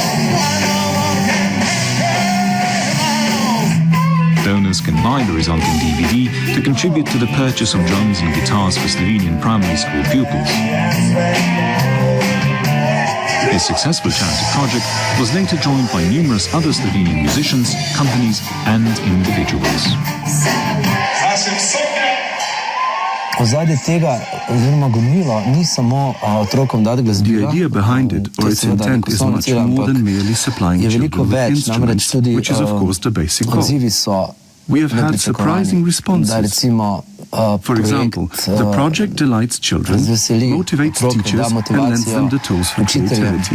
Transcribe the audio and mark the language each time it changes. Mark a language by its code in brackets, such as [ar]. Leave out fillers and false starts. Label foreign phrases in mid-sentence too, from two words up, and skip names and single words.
[en] Donors can buy the resulting DVD to contribute to the purchase of drums and guitars for Slovenian primary school pupils. This successful charity project was later joined by numerous other Slovenian musicians, companies and individuals. [sl] Ozadje tega, oziroma gonilo, ni samo otrokom dati glasbila. [en] The idea behind it, or its intent, is much more than merely supplying children with instruments, which is of course the basic goal. We have had surprising responses. For example, the project delights children, motivates teachers, and lends them the tools for creativity.